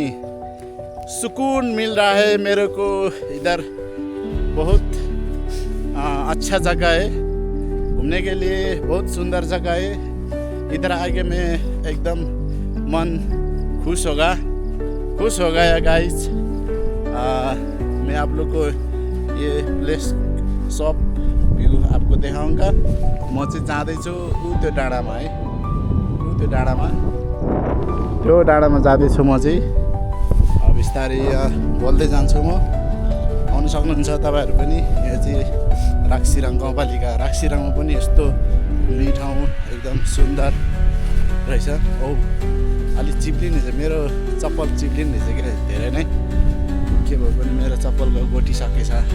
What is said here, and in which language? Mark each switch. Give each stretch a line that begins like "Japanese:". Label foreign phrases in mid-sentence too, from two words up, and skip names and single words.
Hindi: सुकून मिल रहा है मेरे को इधर बहुत अच्छा जगह है घूमने के लिए बहुत सुंदर जगह है इधर आके मैं एकदम मन खुश हो गया गाइस मैं आप लोग को ये प्लेस सब व्यू आपको देखाऊंगा
Nepali: म चाहिँ जाँदैछु त्यो डाँडामा है त्यो डाँडामा जाँदैछु म चाहिँ अब बिस्तारै बोल्दै जान्छु म आउनु सक्नुहुन्छ तपाईँहरू पनि यहाँ चाहिँ राक्सिराङ गाउँपालिका राक्सिराङमा पनि यस्तो घुम्ने ठाउँ एकदम सुन्दर रहेछ औ अलिक चिप्लिने छ मेरो चप्पल चिप्लिने रहेछ क्या धेरै नै के भयो भने मेरो चप्पलको गोटी सकेछ